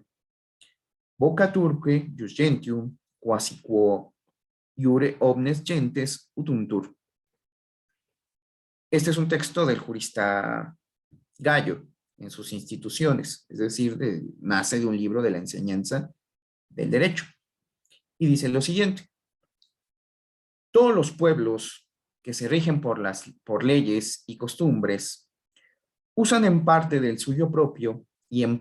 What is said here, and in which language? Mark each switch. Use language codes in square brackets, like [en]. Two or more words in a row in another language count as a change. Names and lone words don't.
[la] Vocaturque ius gentium, quasi quo iure omnes gentes utuntur. [es] Este es un texto del jurista Gallo en sus instituciones, es decir, nace de un libro de la enseñanza del derecho. Y dice lo siguiente: todos los pueblos que se rigen por leyes y costumbres usan en parte del suyo propio y en